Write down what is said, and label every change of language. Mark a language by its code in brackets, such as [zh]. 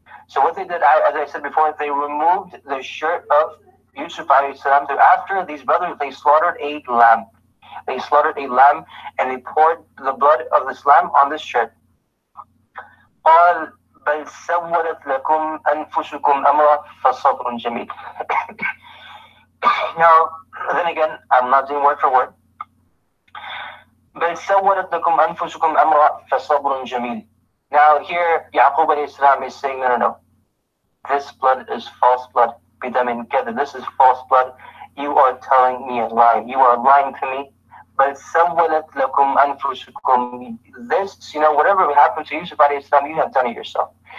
[en] So what they did, as I said before, they removed the shirt of Yusuf alayhi salam. After these brothers, they slaughtered a lamb. They slaughtered a lamb and they poured the blood of this lamb on this shirt. [ar] قال بل سولت لكم أنفسكم أمرا فصبر جميل. [en] Now, then again, I'm not doing word for word. [ar] بل سولت لكم أنفسكم أمرا فصبر جميل. [en] Now here, Yaqub alayhi salam is saying, no. This blood is false blood. [ar] بدم كذب. [en] This is false blood. You are telling me a lie. You are lying to me. [ar] بل سولت لكم أنفسكم. [en] This, whatever happened to Yusuf alayhi salam, you have done it yourself.